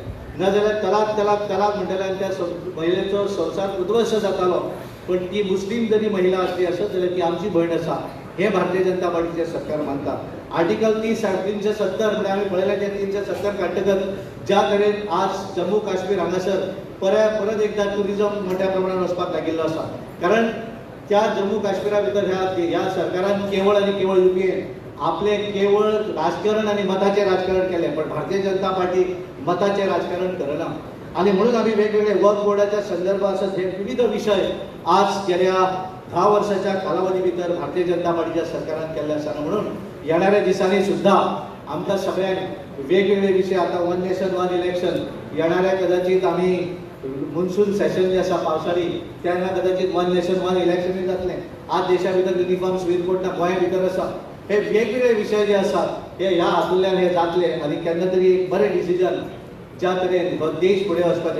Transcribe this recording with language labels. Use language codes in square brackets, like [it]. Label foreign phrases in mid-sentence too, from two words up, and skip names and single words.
[kok] नाजाल्यार तलाक तलाक तलाक म्हणटल्यार त्या महिलेचो संवसार उद्ध्वस्त जातालो, पण ती मुस्लीम जरी महिला असली असत जाल्यार ती आमची भयण आसा हे भारतीय जनता पार्टीचे सरकार मानता. आर्टिकल 370 म्हणजे आमी पळयलें की 370 काडटकच ज्या तरेन आज जम्मू काश्मीर हांगासर परत एकदा ट्युरिजम मोठ्या प्रमाणात वचपाक लागिल्लो आसा. कारण त्या जम्मू काश्मीरा भितर ह्या सरकारान केवळ आनी केवळ UPA आपले केवळ राजकारण आणि मताचे राजकारण केले, पण भारतीय जनता पार्टी मताचे राजकारण करना. आणि म्हणून आम्ही वेगवेगळे वर्क बोर्डाच्या संदर्भात हे विविध विषय आज गेल्या 10 वर्षाच्या कालावधी भितर भारतीय जनता पार्टीच्या सरकारान केल्ले आसा. म्हणून येणाऱ्या दिसांनी सुद्धा आमकां सगळ्यांक वेगवेगळे विषय, आता [en] 1 Nation 1 Election [kok] येणाऱ्या कदाचित आम्ही [en] monsoon session [kok] जे आसा पावसाळी तेन्ना कदाचित [en] 1 Nation 1 Election [kok] जातलें. आज देशा भितर [en] uniform civil code [kok] ना गोंया भितर आसा. हे वेगवेगळे विषय जे आसात हे ह्या हातूंतल्यान हे जातले आनी केन्ना तरी एक बरें डिसिजन ज्या तरेन हो देश फुडें वचपाचें.